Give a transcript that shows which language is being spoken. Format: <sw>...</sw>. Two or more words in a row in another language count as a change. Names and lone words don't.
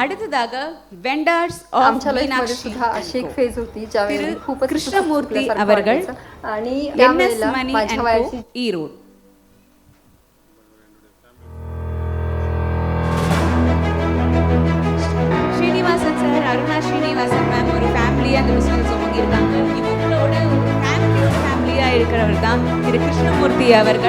<en>அடுத்ததாக vendors of</en> <mr>आमच्या लाईफमध्ये</mr> <ta>மீனாட்சி</ta> <mr>सुद्धा अशी एक फेज होती ज्यावेळी</mr> <ta>திரு</ta> <mr>खूपच</mr> <ta>கிருஷ்ணமூர்த்தி</ta> <mr>चुकल्यासारखं</mr> <ta>அவர்கள்</ta> <mr>वाटायचं. आणि</mr> <ta>NS</ta> <mr>त्यावेळेला</mr> <ta>மணி</ta> <mr>माझ्या</mr> <ta>and</ta> <mr>वयाची</mr> <ta>Co, ஈரோடு. ஸ்ரீனிவாசன் சார், அருணா ஸ்ரீனிவாசன் மேம் ஒரு ஃபேமிலியா அந்த பிசினஸ் துவங்கியிருக்காங்க. இவங்களோட ஒரு ஃபேமிலியா இருக்கிறவர் தான் திரு கிருஷ்ணமூர்த்தி அவர்கள்.</ta>